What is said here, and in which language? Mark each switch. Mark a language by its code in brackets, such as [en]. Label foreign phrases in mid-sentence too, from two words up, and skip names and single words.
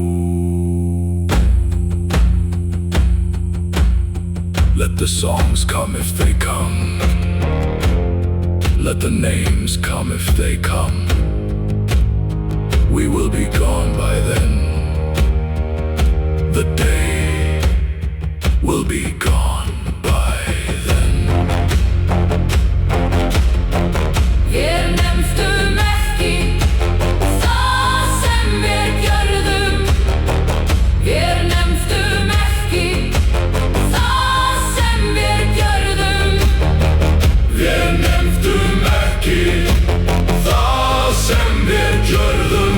[en] Let the songs come if they come. Let the names come if they come. We will be gone by then. The day will be gone by then. [is] Við nefndum ekki það sem við gjörðum. Við nefndum ekki það sem við gjörðum. Við nefndum ekki það sem við gjörðum.